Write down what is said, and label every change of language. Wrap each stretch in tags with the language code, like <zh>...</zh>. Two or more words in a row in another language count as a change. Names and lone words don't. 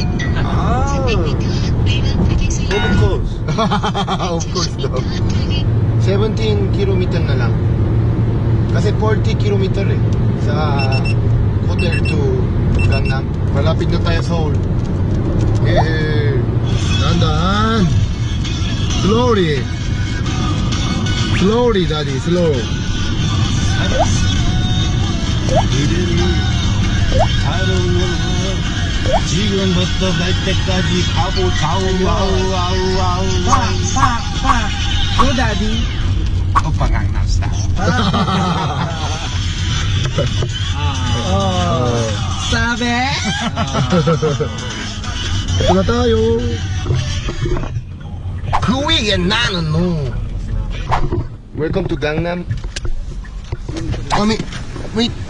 <en>Ah, of course. Of course</en> <tl>daw. 17km na lang. Kasi 40km eh. Sa hotel to Gangnam. Malapit na tayo sa Seoul. Dahan-dahan.</tl> <en>Slowly. Slowly, daddy. Slow.</en> <ko>지금부터 갈 때까지 가보자우 아우</ko> <en>Pa! Go, daddy.</en> <ko>오빠 강남스타일.</ko> <tl>Sabi? ito na tayo.</tl> <ko>그 위에 나는 no.</ko> <en>Welcome to Gangnam. Wait.</en>